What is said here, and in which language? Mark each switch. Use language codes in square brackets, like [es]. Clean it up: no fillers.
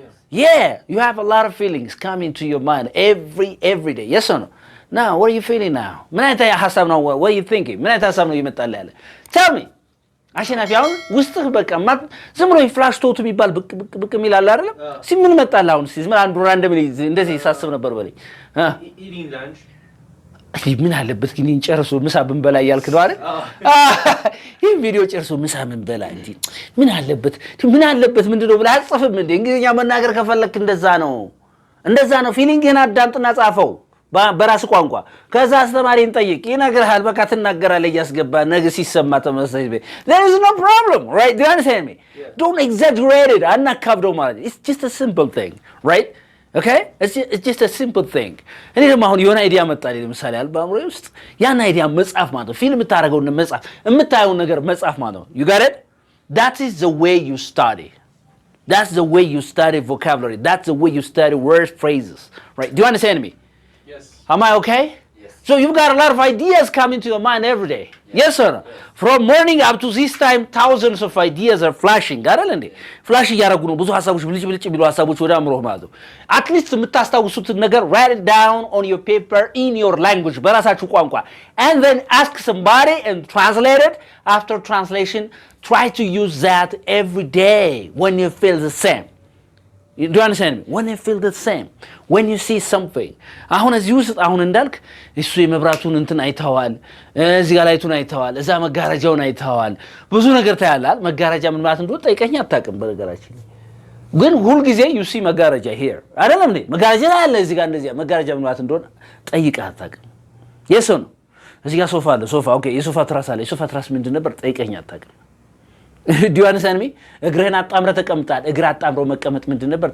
[en] yeah you have a lot of feelings coming to your mind every day yes or no now what are you feeling now [am] ምን አይነት ሐሳብ ነው [en] what are you thinking [am] ምን አይነት ሐሳብ ነው ይመጣል ያለ [en] tell me [am] አሸናፊ አሁን ውስጥህ በቃ ዝም ብሎ ፍላሽ ቶት የሚባል ብቅ የሚላል አይደለም ምን መጣል አሁን ምን አንዱ ራንደም እንደዚህ ሳስብ ነበር በለኝ [en] eating lunch [am] ምን አለበት ግን እንጨርሱ ምሳ ብንበላ ያልክ ነው አይደል ይሄ ቪዲዮ ጨርሱ ምሳ ብንበላ እንዴ ምን አለበት ምንድነው ብለህ አጽፈም እንዴ እንግሊዝኛ መናገር ከፈለክ እንደዛ ነው ፊሊንግህን አዳምጥና ጻፈው በራስ ቋንቋ ከዛ አስተማሪን ጠይቅ ይነግርሃል በቃ ትናገራለህ እያስገባ ነገ ሲሰማ ተመሳሳይ [en] there is no problem right do you understand me don't exaggerate it [am] አናካብደው ማለት [en] it's just a simple thing right okay it's just a simple thing [am] እኔ ደግሞ አሁን የሆነ አይዲያ መጣልኝ ለምሳሌ አልባምሮ ውስጥ ያን አይዲያ መጻፍ ማለት ነው [en] ፊልም ታረጋው መጻፍ የምታየው ነገር መጻፍ ማለት ነው you got it that is the way you study that's the way you study vocabulary that's the way you study word phrases right do you understand me yes am I okay yes So you've got a lot of ideas coming to your mind every day. Yes or no? From morning up to this time, thousands of ideas are flashing. [am] Flash እያደረጉ ነው ብዙ ሀሳቦች ብልጭ ብልጭ የሚሉ ሀሳቦች ወደ አእምሮህ ማለት ነው። አትሊስት የምታስታውሱትን ነገር [en] write it down on your paper in your language [am] በራሳችሁ ቋንቋ [en] and then ask somebody and translate it. After translation, try to use that every day when you feel the same. Do you understand me? When you feel the same, when you see something. [am] አሁን እዚህ ውስጥ አሁን እንዳልክ እሱ የመብራቱን እንትን አይተዋል፣ እዚህ ጋር ላይቱን አይተዋል፣ እዛ መጋረጃውን አይተዋል፣ ብዙ ነገር ታያላል። መጋረጃ ምን ማለት እንደሆነ ጠይቀኝ አታውቅም። በነገራችን ግን ሁሉ ጊዜ [en] you see [am] መጋረጃ here አይደለም እንዴ? መጋረጃ አለ እዚህ ጋር እንደዚህ መጋረጃ ምን ማለት እንደሆነ ጠይቀህ አታውቅም። የሱ ነው። እዚህ ጋር ሶፋ አለ። ሶፋ ኦኬ፣ የሶፋ ትራስ አለ። የሶፋ ትራስ ምንድን ነበር? ጠይቀኝ አታውቅም። [en] Do you understand me? [am] እግርህን አጣምረህ ተቀምጣል። እግር አጣምሮ መቀመጥ ምንድን ነበር?